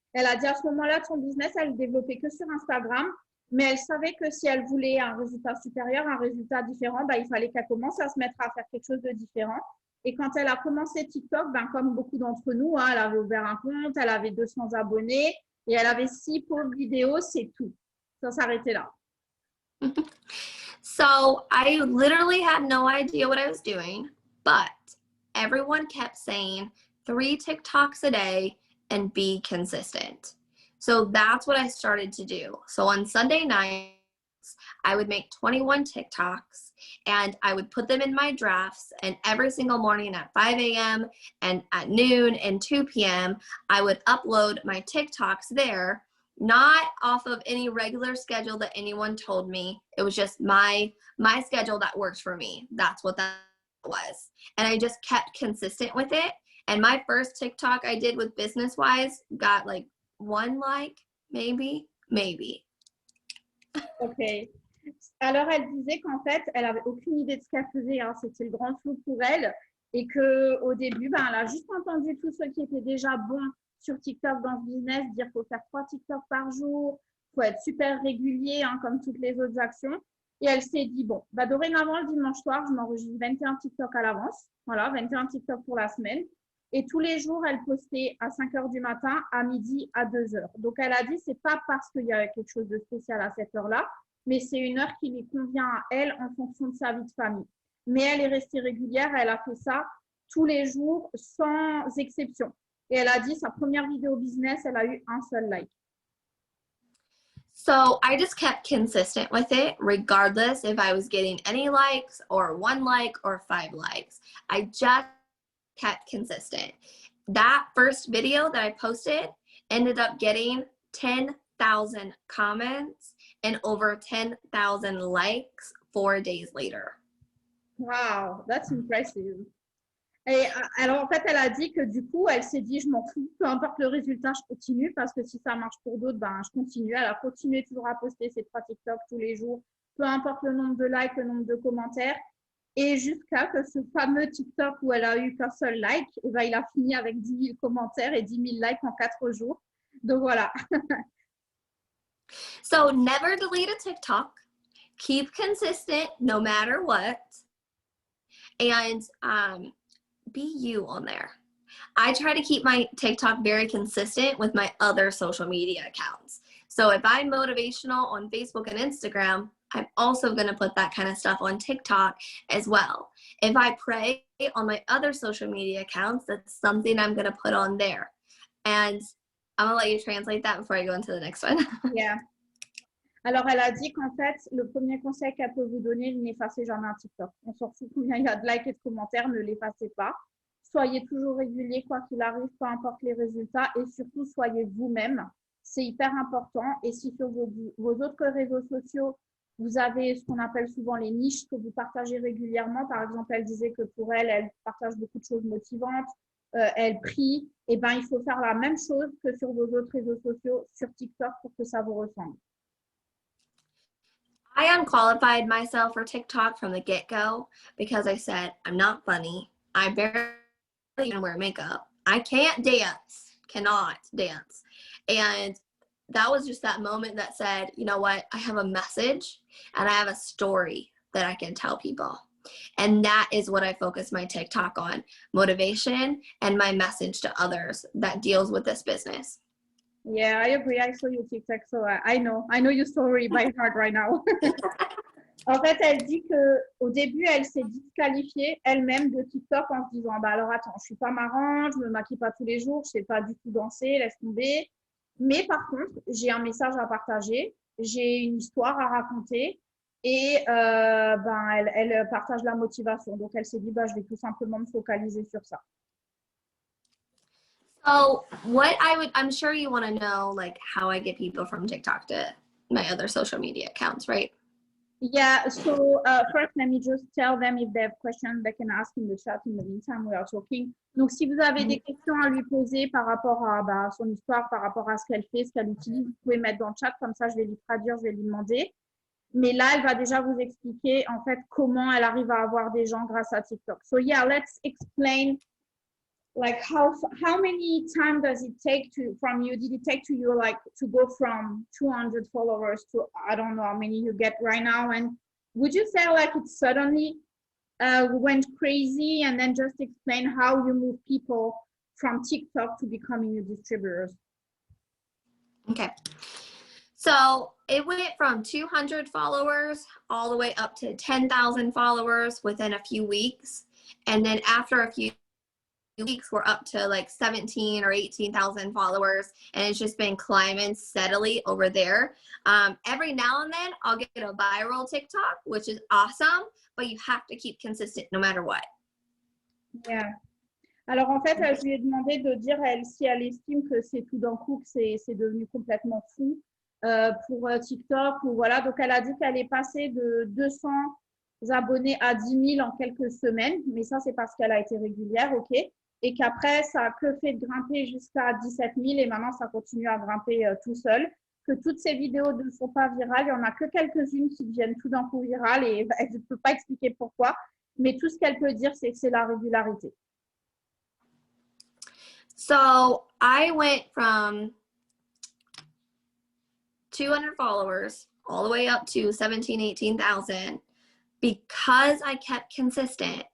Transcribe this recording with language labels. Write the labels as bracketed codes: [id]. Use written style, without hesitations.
[fr] Elle a dit à ce moment-là de son business, elle ne développait que sur Instagram. Mais elle savait que si elle voulait un résultat supérieur, un résultat différent, ben, il fallait qu'elle commence à se mettre à faire quelque chose de différent. Et quand elle a commencé TikTok, ben, comme beaucoup d'entre nous, hein, elle avait ouvert un compte, elle avait 200 abonnés et elle avait 6 pauvres vidéos, c'est tout. Ça s'arrêtait là. [en] So I literally had no idea what I was doing, but everyone kept saying 3 TikToks a day and be consistent. So that's what I started to do. So on Sunday nights, I would make 21 TikToks and I would put them in my drafts, and every single morning at 5 a.m. and at noon and 2 p.m. I would upload my TikToks there, not off of any regular schedule that anyone told me. It was just my schedule that worked for me. That's what that was. And I just kept consistent with it. And my first TikTok I did with business-wise got like 1 like, maybe. Ok. [fr] Alors, elle disait qu'en fait, elle avait aucune idée de ce qu'elle faisait. Hein. C'était le grand flou pour elle. Et qu'au début, ben, elle a juste entendu tous ceux qui étaient déjà bons sur TikTok dans ce business dire qu'il faut faire 3 TikTok par jour, il faut être super régulier, hein, comme toutes les autres actions. Et elle s'est dit, bon, bah, dorénavant, le dimanche soir, je m'enregistre 21 TikTok à l'avance. Voilà, 21 TikTok pour la semaine. Et tous les jours, elle postait à 5 heures du matin, à midi, à 2 heures. Donc, elle a dit, c'est pas parce qu'il y a quelque chose de spécial à cette heure-là, mais c'est une heure qui lui convient à elle en fonction de sa vie de famille. Mais elle est restée régulière, elle a fait ça tous les jours, sans exception. Et elle a dit, sa première vidéo business, elle a eu 1 seul like. [en] So I just kept consistent with it, regardless if I was getting any likes or 1 like or 5 likes. I just kept consistent. That first video that I posted ended up getting 10,000 comments and over 10,000 likes 4 days later. Wow, that's impressive. [fr] Et alors, en fait, elle a dit que du coup, elle s'est dit, je m'en fous, peu importe le résultat, je continue parce que si ça marche pour d'autres, ben, je continue. Elle a continué toujours à poster ses 3 TikTok tous les jours, peu importe le nombre de likes, le nombre de commentaires. Et jusqu'à que ce fameux TikTok où elle a eu qu'un seul like, et ben, il a fini avec 10 000 commentaires et 10 000 likes en 4 jours. Donc voilà. [en] So never delete a TikTok. Keep consistent no matter what. And be you on there. I try to keep my TikTok very consistent with my other social media accounts. So if I'm motivational on Facebook and Instagram, I'm also going to put that kind of stuff on TikTok as well. If I pray on my other social media accounts, that's something I'm going to put on there. And I'm going to let you translate that before I go into the next one. Yeah. [fr] Alors, elle a dit qu'en fait, le premier conseil qu'elle peut vous donner, n'effacez jamais un TikTok. On s'en fout combien il y a de likes et de commentaires, ne l'effacez pas. Soyez toujours régulier, quoi qu'il arrive, peu importe les résultats. Et surtout, soyez vous-même. C'est hyper important. Et si sur vos autres réseaux sociaux, vous avez ce qu'on appelle souvent les niches que vous partagez régulièrement. Par exemple, elle disait que pour elle, elle partage beaucoup de choses motivantes. Elle prie. Et ben, il faut faire la même chose que sur vos autres réseaux sociaux, sur TikTok, pour que ça vous ressemble. [en] I unqualified myself for TikTok from the get-go because I said, I'm not funny. I barely even wear makeup. I can't dance, cannot dance. And that was just that moment that said, you know what? I have a message and I have a story that I can tell people. And that is what I focus my TikTok on, motivation and my message to others that deals with this business. Yeah, I agree. I saw your TikTok, so I know your story by heart right now. [fr] En fait, elle dit que au début, elle s'est disqualifiée elle-même de TikTok en se disant, bah alors attends, je suis pas marrante, je me maquille pas tous les jours, je sais pas du tout danser, laisse tomber. Mais par contre, j'ai un message à partager, j'ai une histoire à raconter et ben elle partage la motivation. Donc elle s'est dit, bah je vais tout simplement me focaliser sur ça. [en] So I'm sure you want to know like how I get people from TikTok to my other social media accounts, right? Yeah, so first, let me just tell them if they have questions, they can ask in the chat in the meantime we are talking. [fr] Donc, si vous avez des questions à lui poser par rapport à bah, son histoire, par rapport à ce qu'elle fait, ce qu'elle utilise, vous pouvez mettre dans le chat, comme ça je vais lui traduire, je vais lui demander. Mais là, elle va déjà vous expliquer en fait comment elle arrive à avoir des gens grâce à TikTok. [en] So yeah, let's explain like how many time does it take did it take to you like to go from 200 followers to I don't know how many you get right now, and would you say like it suddenly went crazy, and then just explain how you move people from TikTok to becoming your distributors? Okay. So it went from 200 followers all the way up to 10,000 followers within a few weeks. And then after a few weeks, we're up to like 17 or 18,000 followers. And it's just been climbing steadily over there. Every now and then I'll get a viral TikTok, which is awesome, but you have to keep consistent no matter what. Yeah. [fr] Alors en fait, je lui ai demandé de dire elle si elle estime que c'est tout d'un coup que c'est devenu complètement fou pour TikTok ou voilà. Donc elle a dit qu'elle est passée de 200 abonnés à 10 000 en quelques semaines, mais ça c'est parce qu'elle a été régulière, ok. Et qu'après ça a que fait de grimper jusqu'à 17 000 et maintenant ça continue à grimper tout seul. Que toutes ces vidéos ne sont pas virales, il n'y en a que quelques-unes qui deviennent tout d'un coup virales et elle ne peut pas expliquer pourquoi. Mais tout ce qu'elle peut dire, c'est que c'est la régularité. [en] So I went from 200 followers all the way up to 17, 18,000 because I kept consistent.